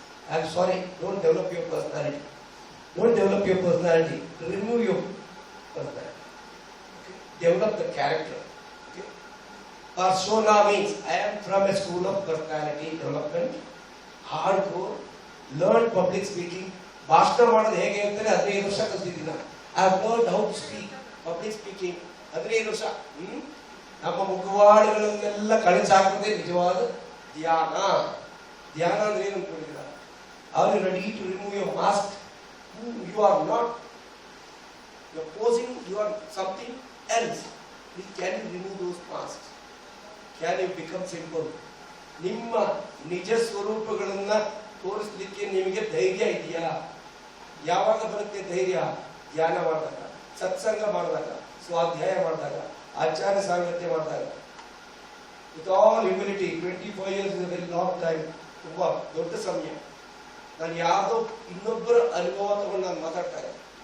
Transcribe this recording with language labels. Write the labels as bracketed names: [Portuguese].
[English] I'm sorry, don't develop your personality. Don't develop your personality. Remove your personality. Okay. Develop the character. Okay. Persona means I am from a school of personality development. Hardcore. Learn public speaking. [Kannada] ಭಾಷಣ ಮಾಡೋದು ಹೇಗೆ ಅಂತಾರೆ 15 ವರ್ಷ ಕಲಿತಿದ್ದೀನಿ ನಾನು. [English] I have learned how to speak. Public speaking 15 ವರ್ಷ. [Kannada] ನಮ್ಮ ಮುಖವಾಡಗಳನ್ನೆಲ್ಲ ಕಳಿಸಾಕದೆ ನಿಜವಾದ ಧ್ಯಾನ. ಧ್ಯಾನ ಅಂದ್ರೆ ಏನು ಅನ್ಕೊಂಡಿದ್ದೀರಾ? [English] Are you ready to remove your mask? You are not. You are posing. You are something else. Can you remove those masks? Can you become simple? [Kannada] ನಿಮ್ಮ ನಿಜ ಸ್ವರೂಪಗಳನ್ನ ತೋರಿಸಲಿಕ್ಕೆ ನಿಮಗೆ ಧೈರ್ಯ ಇದೆಯಾ? ಯಾವಾಗ ಬರುತ್ತೆ ಧೈರ್ಯ? ಧ್ಯಾನ ಮಾಡಿದಾಗ, ಸತ್ಸಂಗ ಮಾಡಿದಾಗ, ಸ್ವಾಧ್ಯಾಯ ಮಾಡಿದಾಗ, ಆಚಾರ್ಯ ಸಾಂಗತ್ಯ ಮಾಡಿದಾಗ. [English] With all humility, 25 years is a very long time. [Kannada] ತುಂಬಾ ದೊಡ್ಡ ಸಮಯ. ನಾನು ಯಾವುದೋ ಇನ್ನೊಬ್ಬರ ಅನುಭವ ತಗೊಂಡು ನಾನು ಮಾತಾಡ್ತಾ ಇದ್ದೆ.